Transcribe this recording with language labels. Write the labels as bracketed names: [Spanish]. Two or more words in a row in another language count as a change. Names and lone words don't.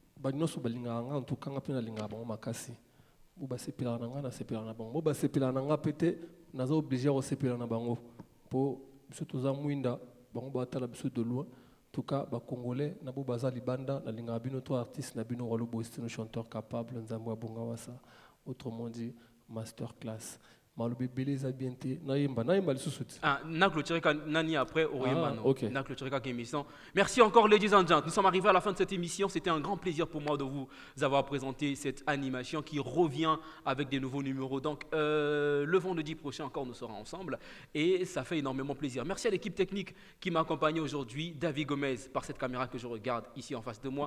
[Lingala] banyonso balingaka nga [French] en tout cas [Lingala] nga mpe nalingaka bango makasi bo basepelaka na nga nasepelaka na bango bo basepelaka na nga pete naza oblige kosepela na bango mpo biso toza mwinda bango batala biso [French] de loin en tout cas [Lingala] bacongolais na bo baza libanda nalingaka bino to artiste na bino Walo Bosino [French] chanteur capable [Lingala] nzambe abonga wasa [French] autrement dit [English] master class [Lingala] malobi ebele eza bien te nayemba lisusu ti na clôturé nani après oyemba non [English] ok [Lingala] na clôturé kaka émission. [French] Merci encore [English] ladies and gentlemen, [French] nous sommes arrivés à la fin de cette émission. C'était un grand plaisir pour moi de vous avoir présenté cette animation qui revient avec des nouveaux numéros. Donc le vendredi prochain encore nous serons ensemble et ça fait énormément plaisir. Merci à l'équipe technique qui m'a accompagné aujourd'hui, David Gomez par cette caméra que je regarde ici en face de moi.